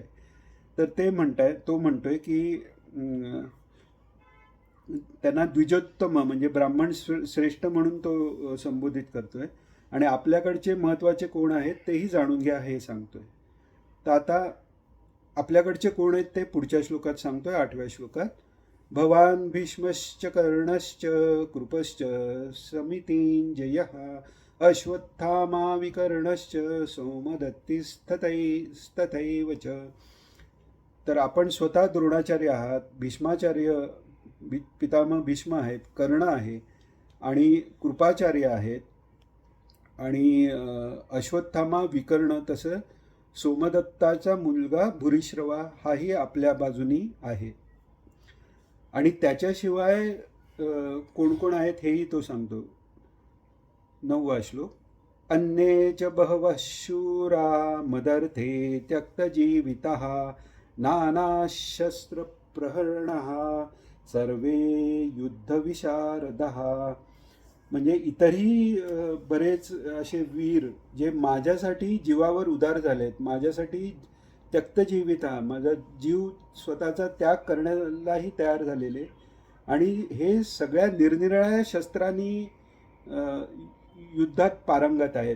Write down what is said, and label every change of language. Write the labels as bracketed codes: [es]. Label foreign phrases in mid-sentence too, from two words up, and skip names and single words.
[mr] तर ते तो म्हणतोय की त्यांना द्विजोत्तम म्हणजे ब्राह्मण श्रेष्ठ म्हणून तो संबोधित करतोय, आणि आपल्याकडचे महत्त्वाचे कोण आहेत तेही जाणून घ्या हे सांगतोय. तर आता आपल्याकडचे कोण आहेत ते पुढच्या श्लोकात सांगतोय, 8व्या श्लोकात. [sa] भवान भीष्मश्च कर्णश्च कृपश्च समितिंजयः अश्वत्थामा विकर्णश्च सोमदत्तिस्तथैव च. [mr] तर आपण स्वतः द्रोणाचार्य आहात, भीष्माचार्य पितामह भीष्म आहेत, कर्ण आहे, आणि कृपाचार्य आहेत, आणि अश्वत्थामा विकर्ण, तसं सोमदत्ताचा मुलगा भूरिश्रवा हाही आपल्या बाजूनी आहे. आणि त्याच्याशिवाय कोण कोण आहेत हेही तो सांगतो. 9वा श्लोक. [sa] अन्ये च बहवः शूरा मदर्थे त्यक्तजीवितः नानाशस्त्रप्रहरणः सर्वे युद्धविशारदः. [mr] म्हणजे इतरही बरेच असे वीर जे माझ्यासाठी जीवावर उदार झालेत, माझ्यासाठी त्यक्तजीवित, माझा जीव स्वतःचा त्याग करण्यालाही तयार झालेले, आणि हे सगळ्या निरनिराळ्या शस्त्रांनी युद्धात पारंगत आहेत.